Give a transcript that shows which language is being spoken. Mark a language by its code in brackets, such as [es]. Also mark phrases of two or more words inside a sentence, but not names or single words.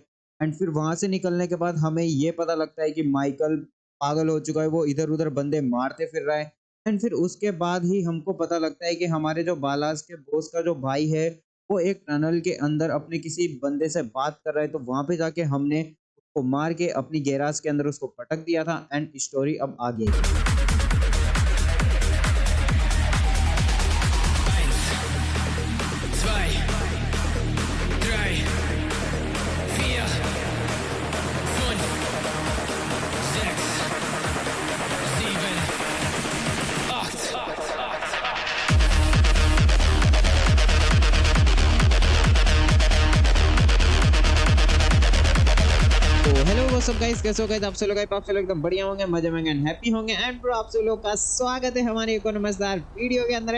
[hi] एंड फिर वहाँ से निकलने के बाद हमें ये पता लगता है कि माइकल पागल हो चुका है, वो इधर उधर बंदे मारते फिर रहा है। एंड फिर उसके बाद ही हमको पता लगता है कि हमारे जो बालाज के बॉस का जो भाई है, वो एक टनल के अंदर अपने किसी बंदे से बात कर रहा है। तो वहाँ पे जाके हमने को मार के अपनी गैराज के अंदर उसको पटक दिया था। एंड स्टोरी अब आगे। [de] Eins, zwei, drei, vier, fünf, sechs, sieben, acht. [hi] तो [en] hello what's up guys, [hi] कैसे हो गाइस आप सब लोग? आप सब लोग एकदम बढ़िया होंगे, मजे में एंड हैप्पी होंगे। एंड ब्रो, आप सब लोग का स्वागत है हमारे एक और मजेदार वीडियो के अंदर।